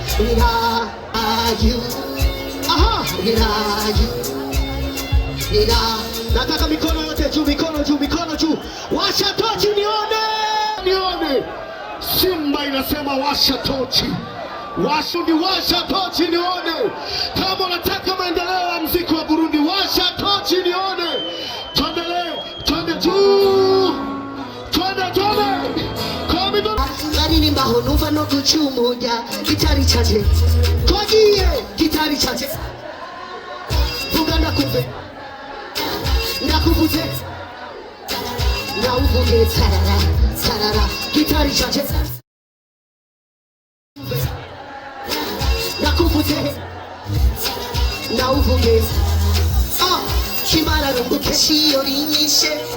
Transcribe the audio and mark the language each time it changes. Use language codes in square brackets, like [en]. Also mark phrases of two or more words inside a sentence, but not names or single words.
[sw] irayu aha irayu ira nataka mikono yote juu mikono juu mikono juu washa tochi nione Simba inasema washa tochi washa tochi nione kama unataka maendeleo ya muziki wa Burundi washa tochi nione twende juu [rn] Nimbaho numva no gucumuja gitari canje twagiye gitari canje vuga ndakuvuze ndawuvuge sarara gitari canje ndakuvuze ndawuvuge kimara runguke shiyo rinyishe